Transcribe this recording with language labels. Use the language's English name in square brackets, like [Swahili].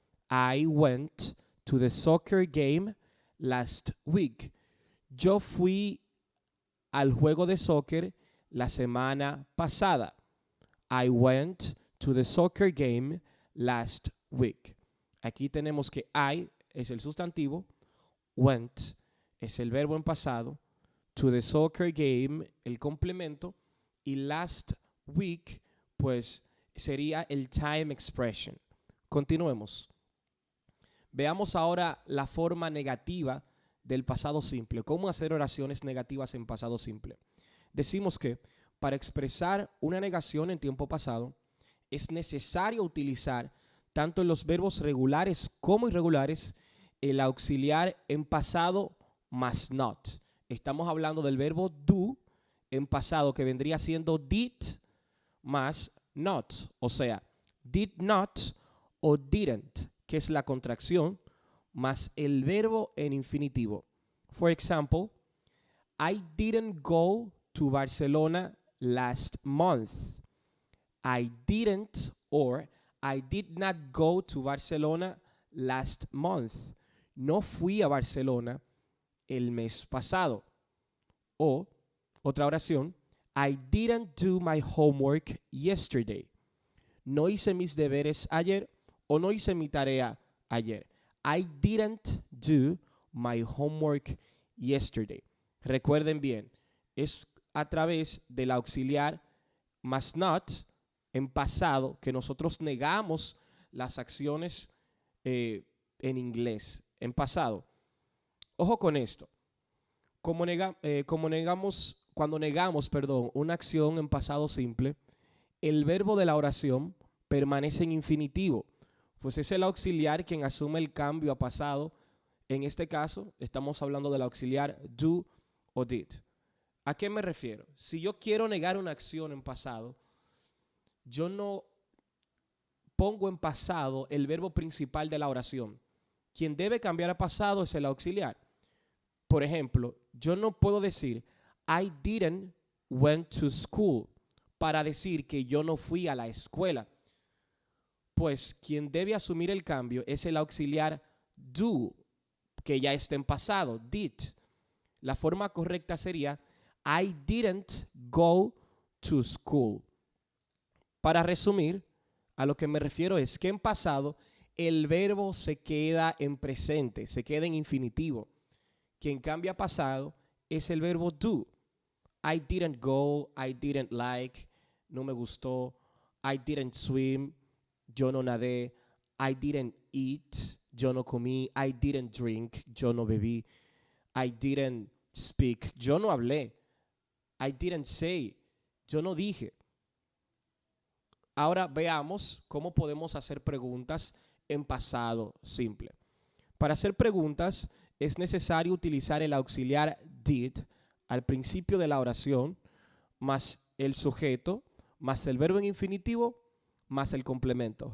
[English] I went to the soccer game last week. [Spanish] Yo fui al juego de soccer la semana pasada. [English] I went to the soccer game last week. [Spanish] Aquí tenemos que I es el sustantivo, went es el verbo en pasado, [English] to the soccer game [Spanish] el complemento y last week pues sería el [English] time expression. [Spanish] Continuemos. Veamos ahora la forma negativa del pasado simple. ¿Cómo hacer oraciones negativas en pasado simple? Decimos que para expresar una negación en tiempo pasado es necesario utilizar tanto en los verbos regulares como irregulares el auxiliar en pasado más not. Estamos hablando del verbo do en pasado que vendría siendo did más not. O sea, did not o didn't, que es la contracción, más el verbo en infinitivo. [English] For example, I didn't go to Barcelona last month. I didn't or I did not go to Barcelona last month. [Spanish] No fui a Barcelona el mes pasado. O otra oración, [English] I didn't do my homework yesterday. [Spanish] No hice mis deberes ayer o no hice mi tarea ayer. [English] I didn't do my homework yesterday. [Spanish] Recuerden bien, es a través del auxiliar más not en pasado que nosotros negamos las acciones en inglés, en pasado. Ojo con esto. Cuando negamos una acción en pasado simple, el verbo de la oración permanece en infinitivo, pues es el auxiliar quien asume el cambio a pasado En este caso, estamos hablando del auxiliar do o did. ¿A qué me refiero? Si yo quiero negar una acción en pasado, yo no pongo en pasado el verbo principal de la oración. Quien debe cambiar a pasado es el auxiliar. Por ejemplo, yo no puedo decir [English] I didn't went to school [Spanish] para decir que yo no fui a la escuela. Pues quien debe asumir el cambio es el auxiliar do, que ya está en pasado, did. La forma correcta sería [English] I didn't go to school. [Spanish] Para resumir, a lo que me refiero es que en pasado el verbo se queda en presente, se queda en infinitivo. Quien cambia a pasado es el verbo do. [English] I didn't go, I didn't like, [Spanish] no me gustó. [English] I didn't swim, [Spanish] yo no nadé. [English] I didn't eat, [Spanish] yo no comí. [English] I didn't drink, [Spanish] yo no bebí. [English] I didn't speak, [Spanish] yo no hablé. [English] I didn't say, [Spanish] yo no dije. Ahora veamos cómo podemos hacer preguntas en pasado simple. Para hacer preguntas es necesario utilizar el auxiliar did al principio de la oración, más el sujeto, más el verbo en infinitivo, más el complemento.